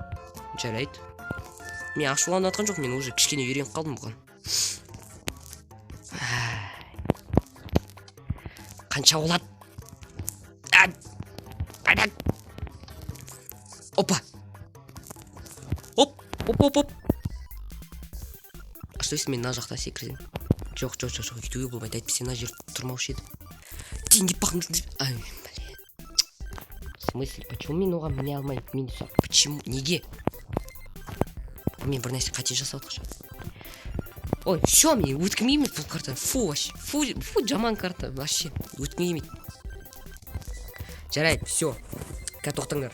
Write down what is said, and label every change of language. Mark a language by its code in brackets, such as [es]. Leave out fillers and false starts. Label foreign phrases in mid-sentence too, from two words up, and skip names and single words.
[kk] Мен ашуланып жатқан жоқ, мен уже кішкене үйреніп қалдым бұған. қанша болады? Опа. Оп. [ru] Что если [kk] мен мына жақта секірсем? Жоқ, үйтуге болмайды. Әйтпесе мына жер тұрмаушы еді. [ru] Деньги пахнут. Ай, блин. В смысле, почему [kk] мен оған міне алмаймын? Мен сұрақ, почему? Неге? Мен бір нәрсе қате жасап отырмын. Ой, все, мен өткім емес бұл карта. Фу, вообще. Фу, жаман карта. Вообще, өткім емес. Жарайды, все. Қазір тоқтаңдар.